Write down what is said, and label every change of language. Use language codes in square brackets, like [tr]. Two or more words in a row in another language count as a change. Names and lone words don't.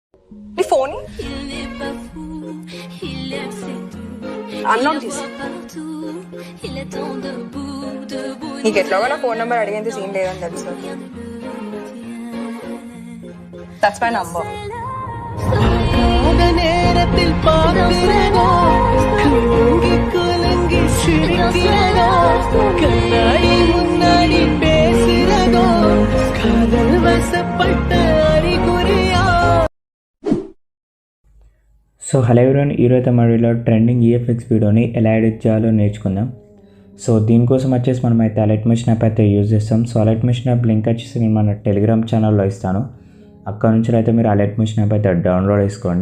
[te] నీ ఫోన్ అన్లాక్ చేసి నీకు ఎట్లాగో నా ఫోన్ నెంబర్ అడిగేంత సీన్ లేదని తెలుసు. [en] That's my number. [ta] நேரத்தில் பார்க்கிறதா கலங்கி கலங்கி சிரிக்கிறதா கண்ணாடி முன்னாடி பேசுறதோ காதல் வசப்பட்ட அறிகுறியா. [te] సో [en] hello everyone, [te] ఈరోజు మడిలో [en] trending EFX [te] వీడియోని ఎలా ఎడిట్ చేయాలో నేర్చుకుందాం. సో దీనికోసం వచ్చేసి మనం అయితే అలర్ట్ మెషిన్ యాప్ అయితే యూజ్ చేస్తాం. సో అలర్ట్ మెషిన్ యాప్ లింక్ వచ్చేసి నేను మన టెలిగ్రామ్ ఛానల్లో ఇస్తాను. అక్కడ నుంచి అయితే మీరు అలర్ట్ మెషిన్ యాప్ అయితే డౌన్లోడ్ చేసుకోండి.